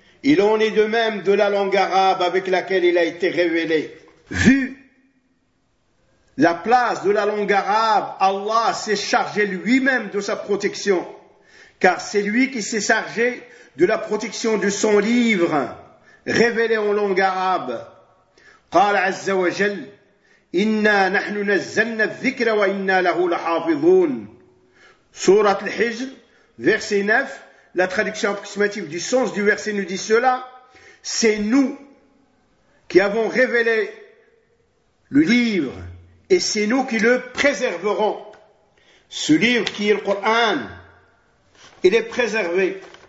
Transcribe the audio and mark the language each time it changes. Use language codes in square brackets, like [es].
[fr] Il en est de même de la langue arabe avec laquelle il a été révélé. Vu la place de la langue arabe, Allah s'est chargé lui-même de sa protection, car c'est lui qui s'est chargé de la protection de son livre, révélé en langue arabe. [ar] قال عز وجل إنا نحن نزلنا الذكر وإنا له لحافظون. [fr] Surat al-Hijr, verset 9, la traduction approximative du sens du verset nous dit cela, c'est nous qui avons révélé le livre et c'est nous qui le préserverons. Ce livre qui est le Coran, il est préservé.